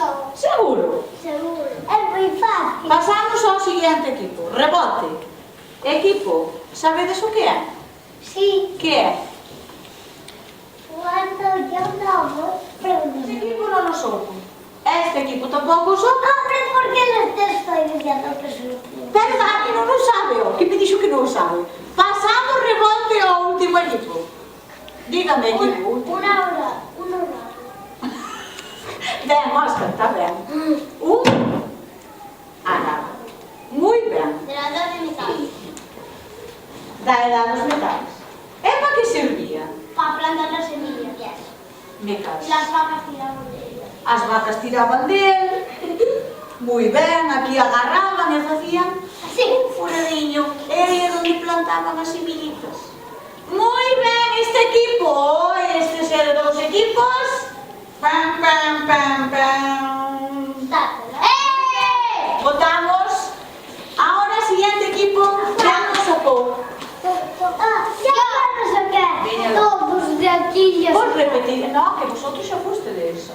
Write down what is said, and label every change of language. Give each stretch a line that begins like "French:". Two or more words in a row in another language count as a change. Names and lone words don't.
Spanish: Seguro? seguro. Es muy fácil.
Galician: Pasamos ao seguinte equipo. Rebote. Equipo, sabedes o que é?
Spanish: Sí.
Galician: Que é?
Spanish: Cuando yo no
Galician: Este equipo non o soupo. Este equipo tampouco o soupo.
Spanish: Hombre, ¿por qué les te estoy diciendo que es útil?
Galician: Verdad que non o sabe, o que me dixo que non o sabe. Pasamos rebote ao último equipo.
Spanish: Dígame, equipo. Una hora.
Galician: Ben, Óscar, está ben. Ana. Moi ben.
Spanish: De la edad de metal.
Galician: Da edad dos metales. E para que servía?
Spanish: Para plantar las semillas. Me caso. Las vacas tiraban de ellas.
Galician: As vacas tiraban del. Moi ben, aquí agarraban e facían Así. un furadinho. E aí é onde plantaban as semillitas. Moi ben, este equipo, estes eran dos equipos. Pam, pam, pam, pam.
Spanish: Dátela. ¡Eh! Votamos. Ahora, siguiente equipo, ya nos sacó. Ya no sé qué.
Galician: Veña.
Spanish: Todos de aquí ya Por se
Galician: repetir, no, que vosotros xa fustedes.